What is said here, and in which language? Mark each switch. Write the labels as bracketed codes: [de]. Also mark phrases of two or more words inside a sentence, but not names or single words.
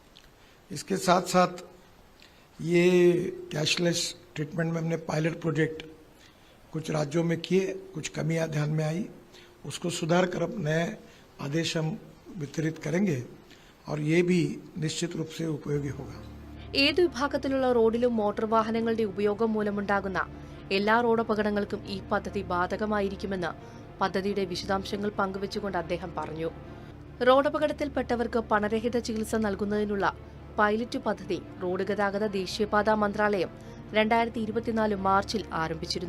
[hi] इसके साथ साथ ये [en] cashless treatment [hi] में हमने [en] pilot project [hi] कुछ राज्यों में किए, कुछ कमियां ध्यान में आई, उसको सुधार कर अब नए आदेश हम वितरित करेंगे और ये भी निश्चित रूप से उपयोगी होगा। [ml] ഏതു വിഭാഗത്തിലുള്ള റോഡിലും മോട്ടോർ വാഹനങ്ങളുടെ ഉപയോഗം മൂലമുണ്ടാകുന്ന എല്ലാ റോഡപകടങ്ങൾക്കും ഈ പദ്ധതി ബാധകമായിരിക്കുമെന്ന് പദ്ധതിയുടെ വിശദാംശങ്ങൾ പങ്കുവച്ചുകൊണ്ട് അദ്ദേഹം പറഞ്ഞു. റോഡപകടത്തിൽപ്പെട്ടവർക്ക് പണരഹിത ചികിത്സ നൽകുന്നതിനുള്ള പൈലറ്റ് പദ്ധതി റോഡ് ഗതാഗത ദേശീയപാതാ മന്ത്രാലയം 2024 മാർച്ചിൽ ആരംഭിച്ചിരുന്നു.